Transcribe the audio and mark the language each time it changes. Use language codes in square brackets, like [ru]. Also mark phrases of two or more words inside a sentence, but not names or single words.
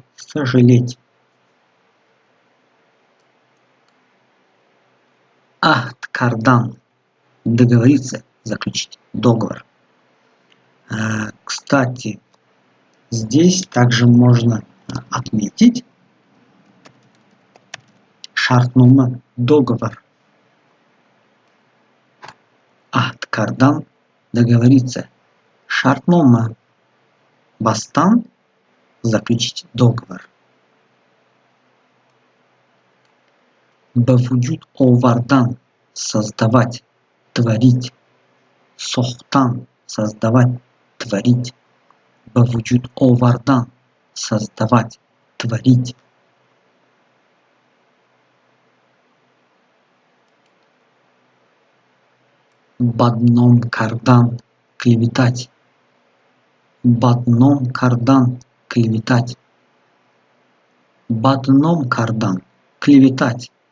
[tg] Сожалеть. Ахт кардан. [ru] Договориться, заключить договор. Кстати, здесь также можно отметить шартнума договор. [tg] Ахт кардан. Договориться. Шартнума бастан. [ru] Заключить договор. [tg] Бавуджуд овардан. [ru] создавать, творить. Сохтан – создавать, творить. [tg] Бавуджуд овардан [ru] – создавать, творить. [tg] Бадном кардан – клеветать. Бадном кардан – клеветать. Бадном кардан – клеветать.